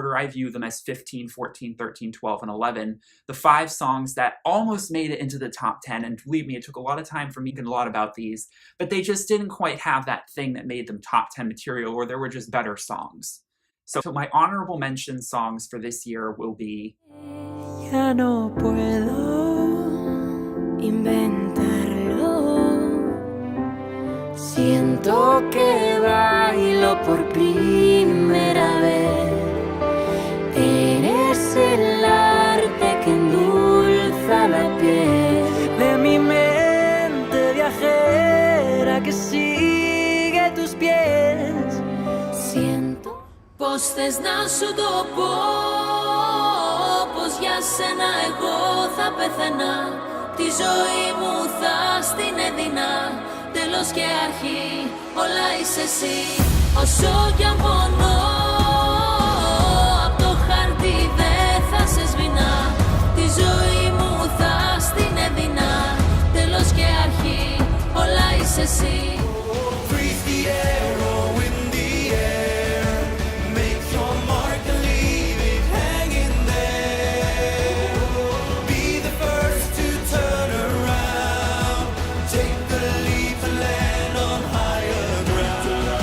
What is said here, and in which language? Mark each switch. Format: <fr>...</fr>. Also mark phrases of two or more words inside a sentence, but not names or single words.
<en>I view them as 15, 14, 13, 12, and 11. The 5 songs that almost made it into the top 10, and believe me, it took a lot of time for me to get a lot about these, but they just didn't quite have that thing that made them top 10 material, or there were just better songs. So my honorable mention songs for this year will be</en> <es>Ya no puedo inventarlo. Siento que bailo por primera vez. Eres el arte que endulza la piel de mi mente viajera que sigue tus pies.</es> <el>Siento πως θες να σου το πω, πως για σένα εγώ θα πεθαίνα, τη ζωή μου θα στην έδινα, τέλος και αρχή όλα είσαι εσύ. Όσο κι αν πονώ, απ' το χαρτί δεν θα σε σβηνά, τη ζωή μου θα στην έδινα, τέλος και αρχή όλα είσαι εσύ.</el> <en>Freeze the arrow in the air, make your mark and leave it hanging there. Be the first to turn around, take the leap to land on higher ground.</en>